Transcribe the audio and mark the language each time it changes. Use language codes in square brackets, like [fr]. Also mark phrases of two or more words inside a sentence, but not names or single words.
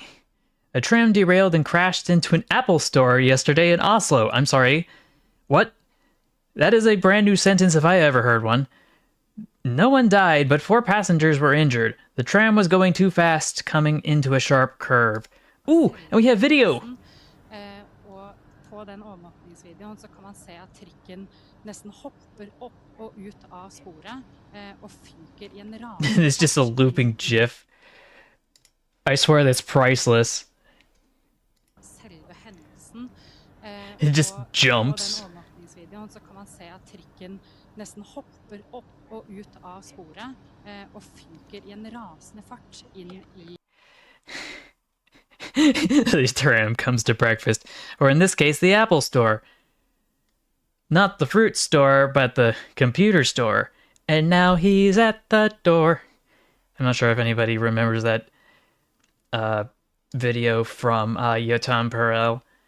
[en] A tram derailed and crashed into an Apple store yesterday in Oslo. I'm sorry. What? That is a brand new sentence if I ever heard one. No one died, but 4 passengers were injured. The tram was going too fast, coming into a sharp curve. Ooh, and we have video! [no] Og på den overvåkningsvideoen så kan man se at trikken nesten hopper opp og ut av sporet og fyker I en rasende [en] It's just a looping gif. I swear that's priceless. [no] selve hendelsen. [en] It just [no] og [en] jumps. [no] På den overvåkningsvideoen så kan man se at trikken nesten hopper opp og ut av sporet og fyker I en rasende fart inn I [en] The tram comes to breakfast, or in this case, the Apple Store. Not the fruit store, but the computer store. And now he's at the door. I'm not sure if anybody remembers that video from Yotam Perel.